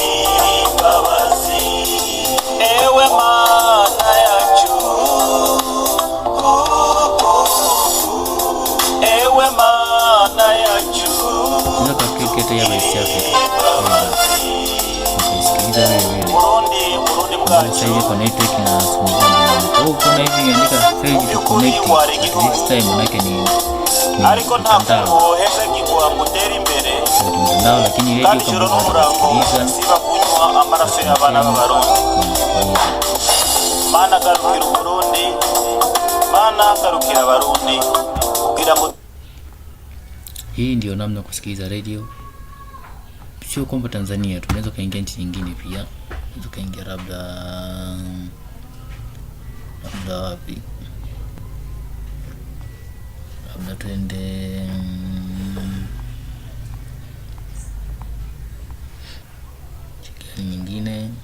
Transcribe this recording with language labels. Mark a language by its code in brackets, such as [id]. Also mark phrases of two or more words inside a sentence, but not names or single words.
[sw] Ewe maana ya ewe maana ya unaweza click hata hapa East Africa. Unasikiliza wewe. Sasa hivi kwa network na simu. Kuna hivi imeandika [en] failed to connect at this time, [sw] manake ni [rw] ariko ntabwo heza kigwa mutera imbere [sw] mtandao, lakini radio kama unasikiliza [rn] siba kunywa amaraso y'abana b'abarundi. Mana garukira Burundi, mana garukira Abarundi kugira ngo. [sw] Hii ndio namna kusikiliza radio. Sio kwamba Tanzania, tunaweza kaingia nchi nyingine pia. Tunaweza kaingia labda wapi? Labda tuende chikani nyingine.